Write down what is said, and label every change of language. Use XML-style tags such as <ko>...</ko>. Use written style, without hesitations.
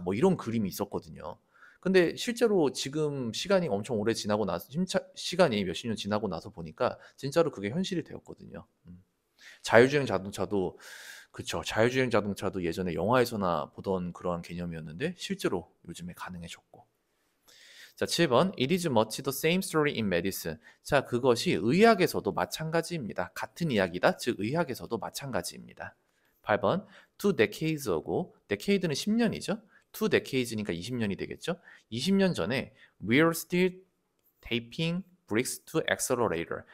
<ko>뭐 이런 그림이 있었거든요. 근데 실제로 지금 시간이 엄청 오래 지나고 나서 시간이 몇십 년 지나고 나서 보니까 진짜로 그게 현실이 되었거든요. 자율주행 자동차도 그쵸. 자율주행 자동차도 예전에 영화에서나 보던 그러한 개념이었는데 실제로 요즘에 가능해졌고. 자, 7번.</ko> <en>It is much the same story in medicine.</en> <ko>자, 그것이 의학에서도 마찬가지입니다. 같은 이야기다. 즉 의학에서도 마찬가지입니다. 8번.</ko> <en>Two decades ago.</en> <ko>decade는 10년이죠.</ko> <en>Two decades</en> <ko>니까 20년이 되겠죠. 20년 전에</ko> <en>we're still taping bricks to accelerator.</en>